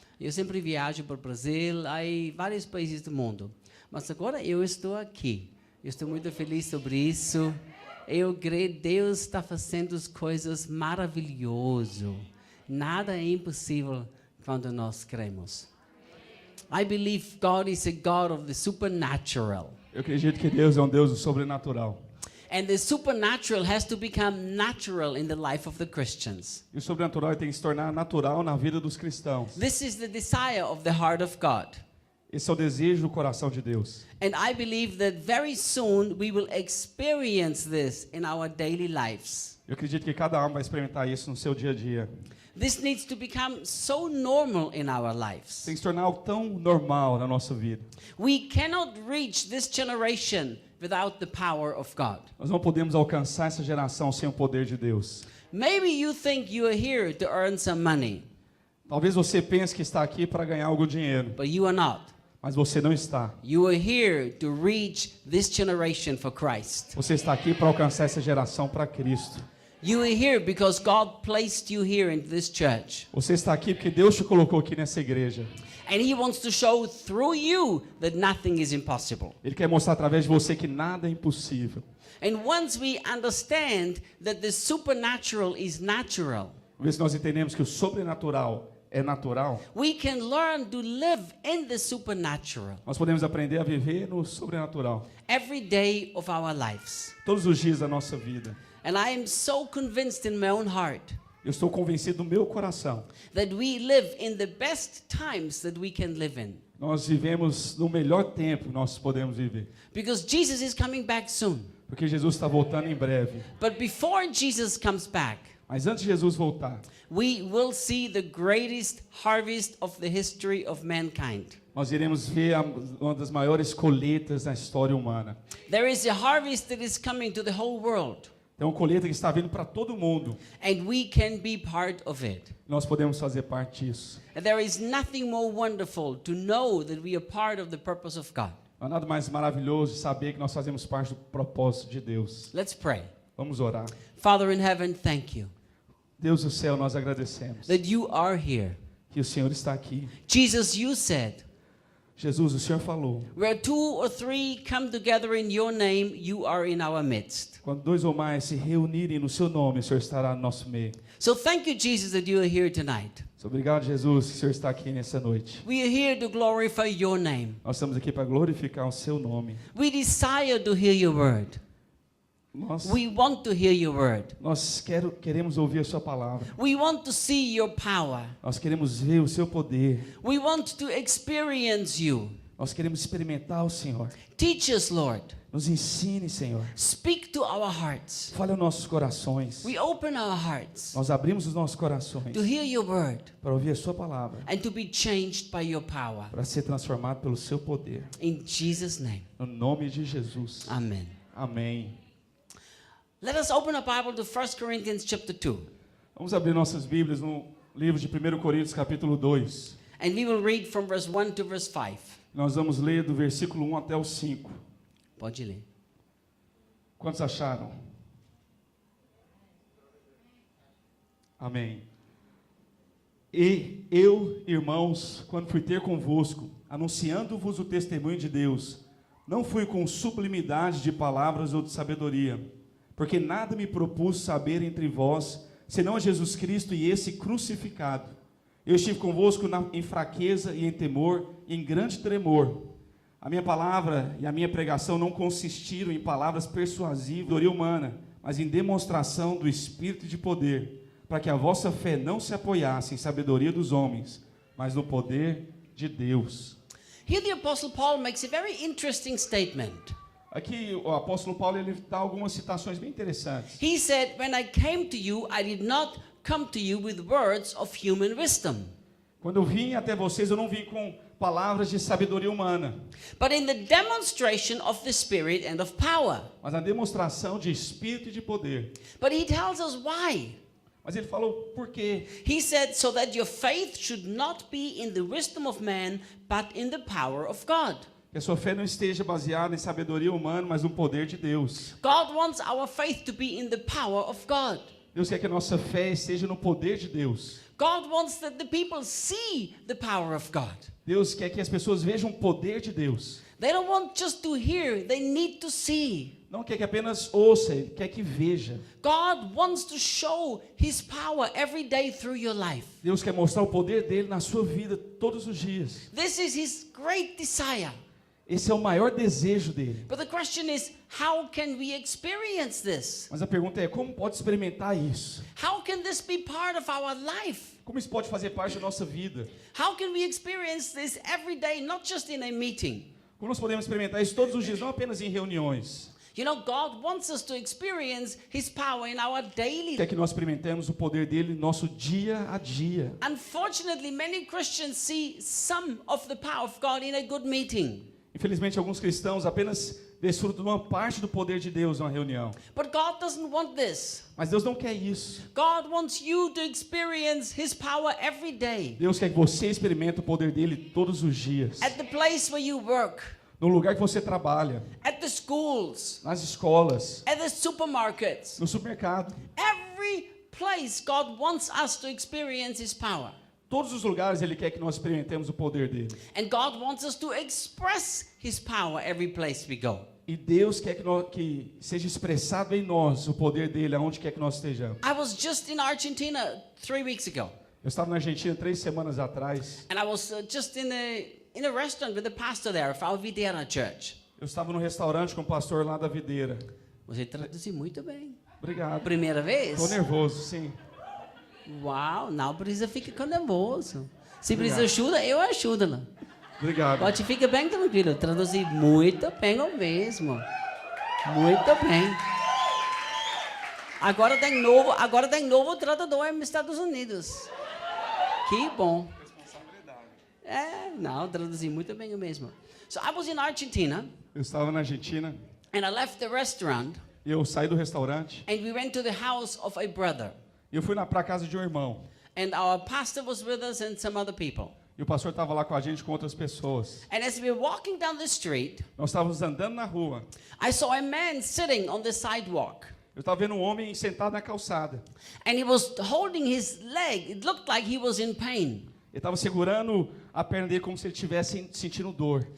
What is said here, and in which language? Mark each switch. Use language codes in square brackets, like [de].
[pt] Eu sempre viajo para o Brasil, aí vários países do mundo. Mas agora eu estou aqui. Eu estou muito feliz sobre isso. Eu creio que Deus está fazendo as coisas maravilhosas. Nada é impossível quando nós cremos. [en] I believe God is a God of the supernatural. [pt] Eu acredito que Deus é um Deus do sobrenatural. [en] And the supernatural has to become natural in the life of the Christians. [pt] E o sobrenatural tem que se tornar natural na vida dos cristãos. [en] This is the desire of the heart of God. [pt] Esse é o desejo do coração de Deus. [en] And I believe that very soon we will experience this in our daily lives. [pt] Eu acredito que cada alma vai experimentar isso no seu dia a dia. [en] This needs to become so normal in our lives. [pt] Tem que se tornar algo tão normal na nossa vida. [en] We cannot reach this generation without the power of God. [pt] Nós não podemos alcançar essa geração sem o poder de Deus. [en] Maybe you think you are here to earn some money, [pt] Talvez você pense que está aqui para ganhar algum dinheiro, [en] but you are not. [pt] mas você não está. [en] You are here to reach this generation for Christ. [pt] Você está aqui para alcançar essa geração para Cristo. [en] You are here because God placed you here in this church. [pt] Você está aqui porque Deus te colocou aqui nessa igreja. [en] And He wants to show through you that nothing is impossible. [pt] Ele quer mostrar através de você que nada é impossível. [en] And once we understand that the supernatural is natural, [pt] Uma vez que nós entendemos que o sobrenatural é natural, [en] we can learn to live in the supernatural [pt] nós podemos aprender a viver no sobrenatural [en] every day of our lives. [pt] todos os dias da nossa vida. [en] And I am so convinced in my own heart [pt] Eu estou convencido no meu coração. [en] that we live in the best times that we can live in. [pt] Nós vivemos no melhor tempo que nós podemos viver. [en] Because Jesus is coming back soon. [pt] Porque Jesus está voltando em breve. [en] But before Jesus comes back, [pt] Mas antes de Jesus voltar, [en] we will see the greatest harvest of the history of mankind. [pt] nós iremos ver uma das maiores colheitas na história humana. [en] There is a harvest that is coming to the whole world, [pt] É uma colheita que está vindo para todo mundo. [en] and we can be part of it. [pt] Nós podemos fazer parte disso. [en] And there is nothing more wonderful to know that we are part of the purpose of God. [pt] Não há nada mais maravilhoso de saber que nós fazemos parte do propósito de Deus. [en] Let's pray. [pt] Vamos orar. [en] Father in heaven, thank you [pt] Deus do céu, nós agradecemos [en] that you are here. [pt] que o Senhor está aqui. [en] Jesus, you said, [pt] Jesus, o Senhor falou, [en] where 2 or 3 come together in your name, you are in our midst. [pt] quando 2 ou mais se reunirem no seu nome, o Senhor estará no nosso meio. [en] So thank you, Jesus, that you are here tonight. [pt] Obrigado, Jesus, que o Senhor está aqui nessa noite. [en] We are here to glorify your name. [pt] Nós estamos aqui para glorificar o seu nome. [en] We desire to hear your word. We want to hear your word. [pt] Nós queremos ouvir a sua palavra. [en] We want to see your power. [pt] Nós queremos ver o seu poder. [en] We want to experience you. [pt] Nós queremos experimentar o Senhor. [en] Teach us, Lord. [pt] Nos ensine, Senhor. [en] Speak to our hearts. [pt] Fale aos nossos corações. [en] We open our hearts [pt] Nós abrimos os nossos corações [en] to hear your word [pt] para ouvir a sua palavra, [en] and to be changed by your power. [pt] para ser transformado pelo seu poder. [en] In Jesus' name, [pt] No nome de Jesus. [en] amen. [pt] Amém. [en] Let us open a Bible to 1 Corinthians chapter 2. [pt] Vamos abrir nossas Bíblias no livro de 1 Coríntios, capítulo 2. [en] And we will read from verse 1 to verse 5. [pt] Nós vamos ler do versículo 1 até o 5. Pode ler. Quantos acharam? Amém. E eu, irmãos, quando fui ter convosco, anunciando-vos o testemunho de Deus, não fui com sublimidade de palavras ou de sabedoria, porque nada me propus saber entre vós, senão a Jesus Cristo e esse crucificado. Eu estive convosco em fraqueza e em temor, e em grande tremor. A minha palavra e a minha pregação não consistiram em palavras persuasivas de sabedoria humana, mas em demonstração do Espírito de poder, para que a vossa fé não se apoiasse em sabedoria dos homens, mas no poder de Deus. [en] Here the Apostle Paul makes a very interesting statement. [pt] Aqui o apóstolo Paulo ele dá algumas citações bem interessantes. [en] He said, when I came to you, I did not come to you with words of human wisdom, [pt] Quando eu vim até vocês, eu não vim com palavras de sabedoria humana, [en] but in the demonstration of the Spirit and of power. [pt] mas na demonstração de espírito e de poder. [en] But he tells us why. [pt] Mas ele falou por quê? [en] He said, so that your faith should not be in the wisdom of man, but in the power of God. [pt] Que a sua fé não esteja baseada em sabedoria humana, mas no poder de Deus. [en] God wants our faith to be in the power of God. [pt] Deus quer que a nossa fé esteja no poder de Deus. [en] God wants that the people see the power of God. [pt] Deus quer que as pessoas vejam o poder de Deus. [en] They don't want just to hear, they need to see. [pt] Não quer que apenas ouça, Ele quer que veja. [en] God wants to show His power every day through your life. [pt] Deus quer mostrar o poder dele na sua vida todos os dias. [en] This is His great desire. [pt] Esse é o maior desejo dele. [en] But the question is, how can we experience this? [pt] Mas a pergunta é, como pode experimentar isso? [en] How can this be part of our life? [pt] Como isso pode fazer parte da nossa vida? [en] How can we experience this every day, not just in a meeting? [pt] Como nós podemos experimentar isso todos os dias, não apenas em reuniões? [en] You know, God wants us to experience His power in our daily [pt] Quer [en] life. [pt] que nós experimentemos o poder dele no nosso dia a dia. [en] Unfortunately, many Christians see some of the power of God in a good meeting. [pt] Infelizmente, alguns cristãos apenas desfrutam de uma parte do poder de Deus numa reunião. [en] But God doesn't want this. [pt] Mas Deus não quer isso. [en] God wants you to experience His power every day. [pt] Deus quer que você experimente o poder dele todos os dias. [en] At the place where you work, [pt] No lugar que você trabalha, [en] at the schools, [pt] nas escolas, [en] at the supermarkets. [pt] no supermercado. [en] Every place God wants us to experience His power. [pt] Todos os lugares Ele quer que nós experimentemos o poder dele. [en] And God wants us to express His power every place we go. [pt] E Deus quer que seja expressado em nós o poder dele aonde quer que nós estejamos. [en] I was just in Argentina 3 weeks ago. [pt] Eu estava na Argentina 3 semanas atrás. [en] And I was just in a restaurant with the pastor there of our Videira church. [pt] Eu estava no restaurante com o pastor lá da Videira. Você traduziu muito bem. Obrigado. Primeira vez? Estou nervoso, sim. Uau, não precisa ficar nervoso. Se precisa Obrigado. ajuda, eu ajudo. Obrigado. Pode ficar bem tranquilo. Traduzir muito bem mesmo. Muito bem. Agora tem novo tradutor nos Estados Unidos. Que bom. Não, traduzi muito bem mesmo. [en] So I was in Argentina [pt] Eu estava na Argentina [en] and I left the restaurant [pt] e eu saí do restaurante [en] and we went to the house of a brother. [pt] e eu fui para a casa de um irmão. [en] And our pastor was with us and some other people. [pt] E o pastor estava lá com a gente com outras pessoas. [en] And as we were walking down the street, [pt] Nós estávamos andando na rua. [en] I saw a man sitting on the sidewalk. [pt] Eu estava vendo um homem sentado na calçada. [en] And he was holding his leg. It looked like he was in pain. [pt] Ele estava segurando a perna dele como se ele estivesse sentindo dor.